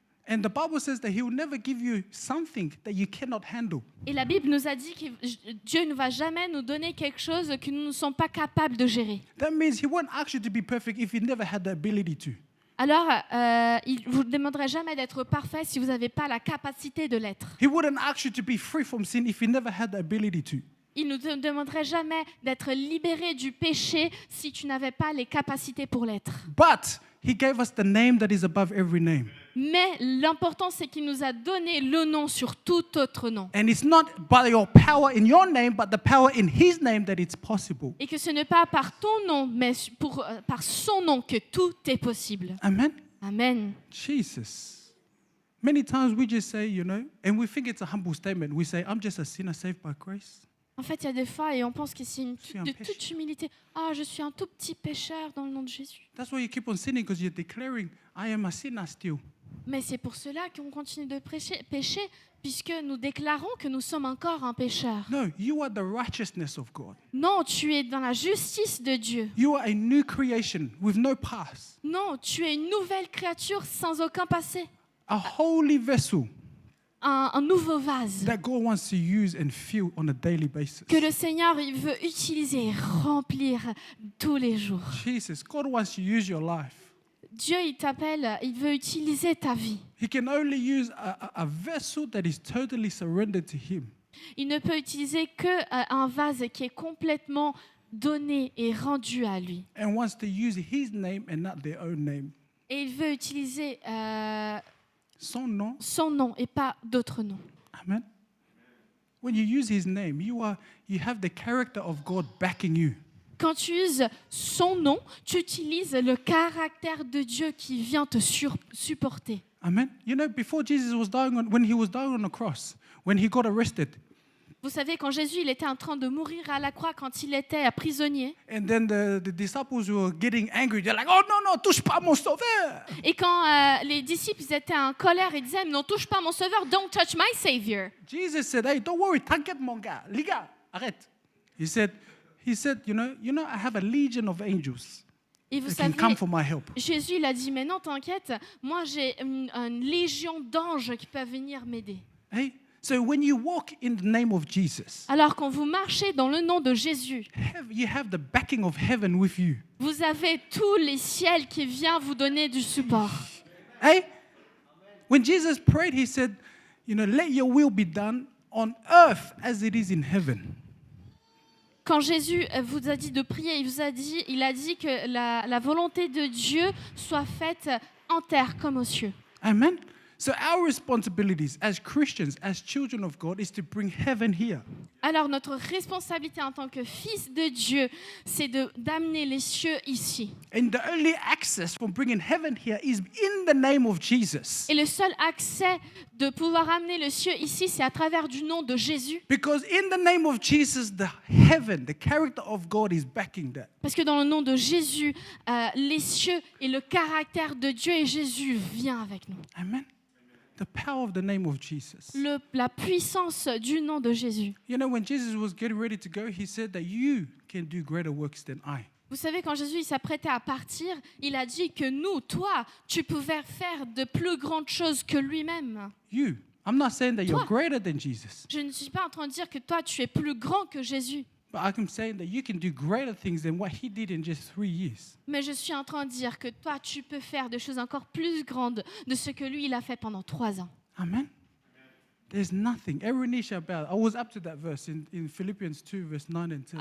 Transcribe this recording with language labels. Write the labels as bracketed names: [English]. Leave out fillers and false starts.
[English] And the Bible says that he will never give you something that you cannot handle. [French] Et la Bible nous a dit que Dieu ne va jamais nous donner quelque chose que nous ne sommes pas capables de gérer. [English] That means he won't ask you to be perfect if you never had the ability to. [French] Alors, il ne vous demanderait jamais d'être parfait si vous n'avez pas la capacité de l'être. [English] He wouldn't ask you to be free from sin if you never had the ability to. [French] Il ne te demanderait jamais d'être libéré du péché si tu n'avais pas les capacités pour l'être. [English] But he gave us the name that is above every name. [French] Mais l'important, c'est qu'il nous a donné le nom sur tout autre nom. [English] And it's not by your power in your name, but the power in his name that it's possible. [French] Et que ce n'est pas par ton nom, mais par son nom que tout est possible. [English] Amen. [French] Amen. [English] Jesus. Many times we just say, and we think it's a humble statement. We say, I'm just a sinner saved by grace. [French] En fait, il y a des fois, et on pense que c'est suis un de pécheur. toute humilité. Ah, je suis un tout petit pécheur dans le nom de Jésus. [English] That's why you keep on sinning, because you're declaring, I am a sinner still. [French] Mais c'est pour cela qu'on continue de pécher, puisque nous déclarons que nous sommes encore un pécheur. [English] No, you are the righteousness of God. [French] Non, tu es dans la justice de Dieu. [English] You are a new creation with no past, [French] Non, tu es une nouvelle créature sans aucun passé. [English] a holy vessel [French] Un nouveau vase [English] that God wants to use and fill on a daily basis. [French] que le Seigneur il veut utiliser et remplir tous les jours. [English] Jesus, God wants to use your life. [French] Dieu, il t'appelle, il veut utiliser ta vie. [English] He can only use a vessel that is totally surrendered to him. [French] Il ne peut utiliser qu'un vase qui est complètement donné et rendu à lui. [English] And wants to use his name and not their own name. [French] Et il veut utiliser Son nom. son nom et pas d'autres noms. [English] Amen. When you use his name, you have the character of God backing you. [French] Quand tu uses son nom, tu utilises le caractère de Dieu qui vient te supporter. [English] Amen. Before Jesus was dying when he was dying on the cross, when he got arrested, [French] Vous savez, quand Jésus il était en train de mourir à la croix, quand il était prisonnier, [English] and then the disciples were getting angry. They're like, "Oh no, [French] touche pas mon sauveur." et quand les disciples ils étaient en colère, ils disaient, non, touche pas mon sauveur, [English] don't touch my savior. Jesus said, "Hey, don't worry, [French] t'inquiète mon gars, les gars, arrête." [English] He said, you know, I have a legion of angels [French] Et vous [English] that can come [French] savez, [English] for my help. [French] Jésus il a dit, mais non, t'inquiète, moi j'ai une légion d'anges qui peuvent venir m'aider. [English] Hey, so when you walk in the name of Jesus, [French] Alors quand vous marchez dans le nom de Jésus, [English] you have the backing of heaven with you. [French] vous avez tous les ciels qui viennent vous donner du support. [English] Hey, when Jesus prayed, he said, let your will be done on earth as it is in heaven. [French] Quand Jésus vous a dit de prier, il a dit que la volonté de Dieu soit faite en terre comme aux cieux. [English] Amen. So our responsibilities as Christians, as children of God, is to bring heaven here. [French] Alors notre responsabilité en tant que fils de Dieu, c'est d'amener les cieux ici. [English] And the only access from bringing heaven here is in the name of Jesus. [French] Et le seul accès de pouvoir amener le cieux ici, c'est à travers du nom de Jésus. [English] Because in the name of Jesus, the heaven, the character of God is backing that. [French] Parce que dans le nom de Jésus, les cieux et le caractère de Dieu et Jésus vient avec nous. [English] Amen. The power of the name of Jesus. [French] La puissance du nom de Jésus. [English] When Jesus was getting ready to go, he said that you can do greater works than I. [French] Vous savez, quand Jésus il s'apprêtait à partir, il a dit que nous, toi, tu pouvais faire de plus grandes choses que lui-même. [English] You. I'm not saying that you're [French] Toi. [English] greater than Jesus, [French] Je ne suis pas en train de dire que toi, tu es plus grand que Jésus. [English] but I'm saying that you can do greater things than what he did in just 3 years. [French] Mais je suis en train de dire que toi, tu peux faire des choses encore plus grandes de ce que lui, il a fait pendant 3 ans. [English] Amen. There's nothing. Every knee shall bow. I was up to that verse in Philippians 2, verse 9 and 10.